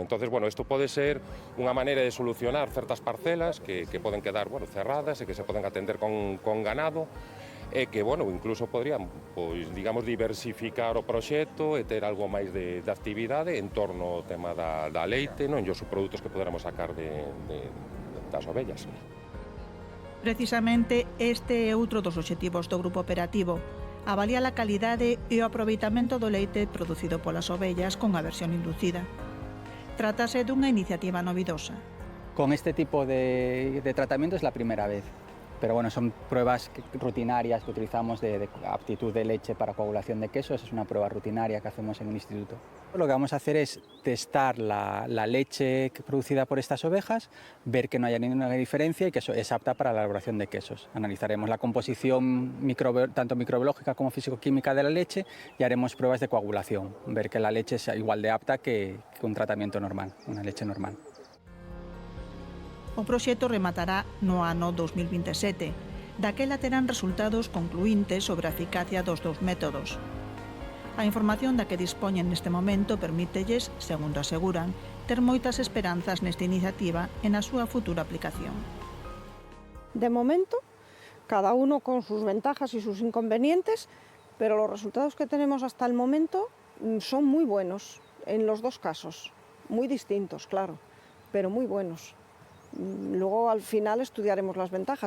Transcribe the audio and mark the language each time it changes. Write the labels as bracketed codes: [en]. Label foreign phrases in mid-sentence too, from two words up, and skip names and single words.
[gl] Entonces, bueno, isto pode ser unha maneira de solucionar certas parcelas que poden quedar, bueno, cerradas e que se poden atender con ganado, e que, bueno, incluso podrían, pois, digamos, diversificar o proxecto e ter algo máis de actividade en torno ao tema da leite, non, e os produtos que poderamos sacar das ovellas. Precisamente este é outro dos obxectivos do grupo operativo, avaliar a calidade e o aproveitamento do leite producido polas ovellas con a versión inducida. Trátase dunha iniciativa novidosa. [es] Con este tipo de tratamiento es la primera vez. Pero bueno, son pruebas rutinarias que utilizamos de aptitud de leche para coagulación de quesos, es una prueba rutinaria que hacemos en el instituto. Lo que vamos a hacer es testar la leche producida por estas ovejas, ver que no haya ninguna diferencia y que es apta para la elaboración de quesos. Analizaremos la composición tanto microbiológica como físico-química de la leche y haremos pruebas de coagulación, ver que la leche sea igual de apta que un tratamiento normal, una leche normal. [gl] O proxecto rematará no ano 2027. Daquela terán resultados concluíntes sobre a eficacia dos dous métodos. A información da que dispoñen neste momento permítelles, segundo aseguran, ter moitas esperanzas nesta iniciativa e na súa futura aplicación. [es] De momento, cada uno con sus ventajas y sus inconvenientes, pero los resultados que tenemos hasta el momento son muy buenos en los dos casos. Muy distintos, claro, pero muy buenos. Luego al final estudiaremos las ventajas.